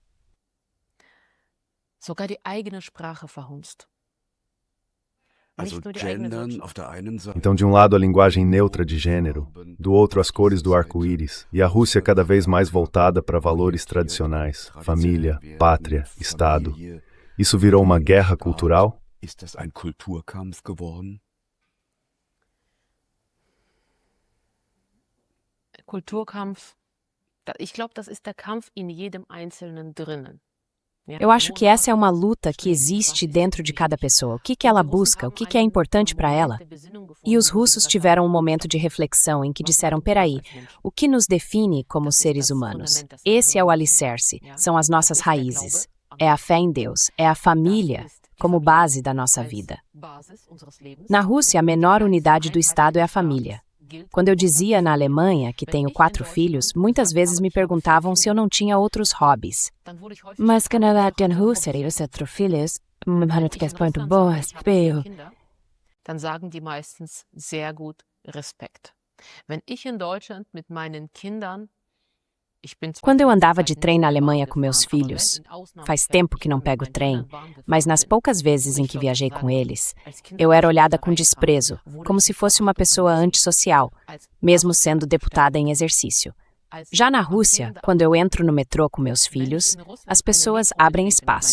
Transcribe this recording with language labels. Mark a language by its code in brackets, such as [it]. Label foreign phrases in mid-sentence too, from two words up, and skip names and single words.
[pt] Então, de um lado, a linguagem neutra de gênero, do outro, as cores do arco-íris, e a Rússia cada vez mais voltada para valores tradicionais, família, pátria, Estado. Isso virou uma guerra cultural? [de] Kulturkampf, ich glaube, das ist der Kampf in jedem Einzelnen drinnen. [pt] Eu acho que essa é uma luta que existe dentro de cada pessoa. O que ela busca, o que é importante para ela. E os russos tiveram um momento de reflexão em que disseram, peraí, o que nos define como seres humanos? Esse é o alicerce, são as nossas raízes. É a fé em Deus, é a família como base da nossa vida. Na Rússia, a menor unidade do Estado é a família. Quando eu dizia na Alemanha que tenho 4 filhos, muitas vezes me perguntavam se eu não tinha outros hobbies. Mas quando eu tenho Rússia e 4 filhos, muito boas, feio. [de] Dann sagen die meistens sehr gut Respekt. Wenn ich in Deutschland mit meinen Kindern [pt] Quando eu andava de trem na Alemanha com meus filhos, faz tempo que não pego trem, mas nas poucas vezes em que viajei com eles, eu era olhada com desprezo, como se fosse uma pessoa antissocial, mesmo sendo deputada em exercício. Já na Rússia, quando eu entro no metrô com meus filhos, as pessoas abrem espaço.